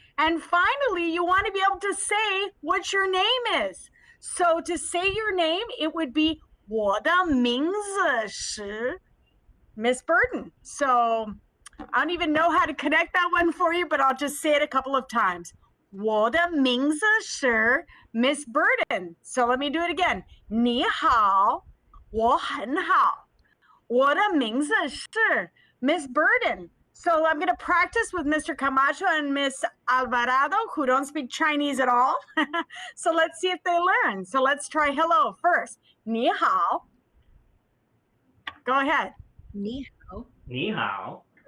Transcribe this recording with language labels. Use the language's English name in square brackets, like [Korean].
[English] And finally, you want to be able to say what your name is. So to say your name, it would be [Chinese] 我的名字是 [English] Miss Burden. So I don't even know how to connect that one for you, but I'll just say it a couple of times. [Chinese] 我的名字是 Miss Burden. [English] So let me do it again. [Chinese] 你好,我很好. 我的名字是 Miss Burden. [English] So I'm going to practice with Mr. Camacho and Miss Alvarado, who don't speak Chinese at all. So let's see if they learn. So let's try hello first. [Chinese] 你好. [English] Go ahead. [Chinese] 你好. 你好.